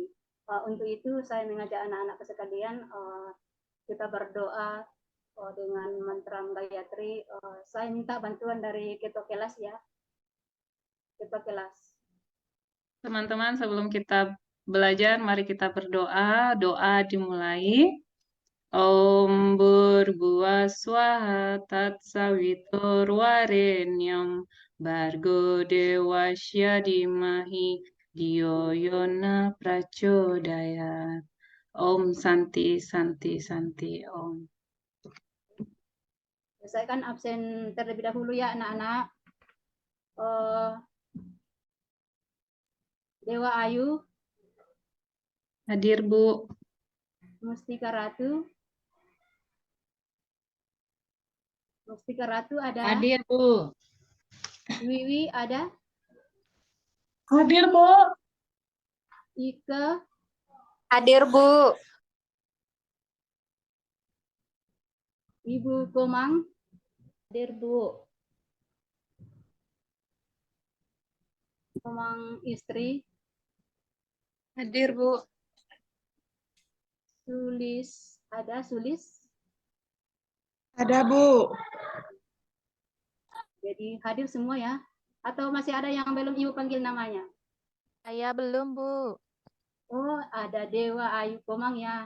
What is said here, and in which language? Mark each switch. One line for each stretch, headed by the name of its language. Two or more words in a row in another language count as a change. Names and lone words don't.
Indonesian: Untuk itu saya mengajak anak-anak sekalian kita berdoa dengan mantra Gayatri. Saya minta bantuan dari ketua kelas ya. Ketua kelas. Teman-teman, sebelum kita belajar, mari kita berdoa. Doa dimulai.
Sanskrit: ॐ भूर्भुवः स्वाहा तत्सवितुर्वरेण्यं भर्गो देवस्य धीमहि धियो यो नः प्रचोदयात्. ॐ शान्ति शान्ति शान्ति ॐ.
Indonesian: Saya kan absen terlebih dahulu ya anak-anak. Dewa Ayu. Hadir Bu. Mustika Ratu. Mustika Ratu ada? Hadir Bu. Wiwi ada? Hadir Bu. Ike. Hadir Bu. Ibu Komang. Hadir Bu. Komang istri. Hadir Bu. Sulis ada? Sulis? Ada Bu. Jadi hadir semua ya? Atau masih ada yang belum Ibu panggil namanya? Saya belum Bu. Oh, ada Dewa Ayu Komang ya?